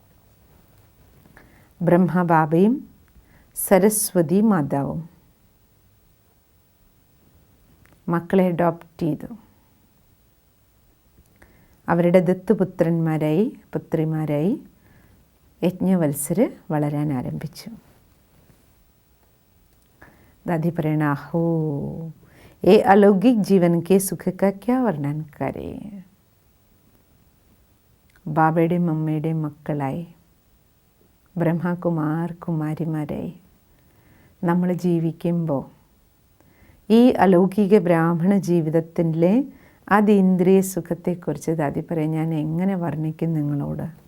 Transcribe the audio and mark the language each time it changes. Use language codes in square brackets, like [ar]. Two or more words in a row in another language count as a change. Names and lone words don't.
[ml] ബ്രഹ്മബാബയും സരസ്വതി മാതാവും മക്കളെ അഡോപ്റ്റ് ചെയ്തു. അവരുടെ ദത്തുപുത്രന്മാരായി പുത്രിമാരായി യജ്ഞവത്സർ വളരാൻ ആരംഭിച്ചു. [hi] दादी प्रेरणा हो ये अलौकिक जीवन के सुख का क्या वर्णन करें. [ml] ബാബയുടെയും അമ്മയുടെയും മക്കളായി ബ്രഹ്മകുമാർ കുമാരിമാരായി നമ്മൾ ജീവിക്കുമ്പോൾ ഈ അലൗകിക ബ്രാഹ്മണ ജീവിതത്തിലെ അതീന്ദ്രിയ സുഖത്തെക്കുറിച്ച് ദാദി പറയും, ഞാൻ എങ്ങനെ വർണ്ണിക്കും നിങ്ങളോട്.